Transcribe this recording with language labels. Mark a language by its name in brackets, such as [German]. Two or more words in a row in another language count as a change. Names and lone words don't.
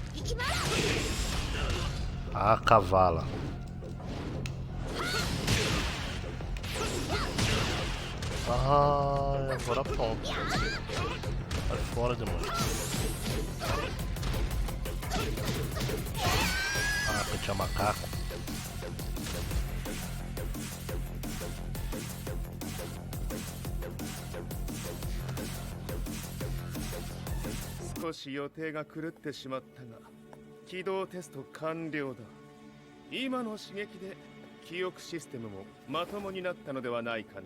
[Portuguese] A cavala. Ah, agora pronto. Sai fora, demônio. Ah, pra tinha macaco. [Japanese] 少し予定が狂ってしまったが起動テスト完了だ。今の刺激で記憶システムもまともになったのではないかな。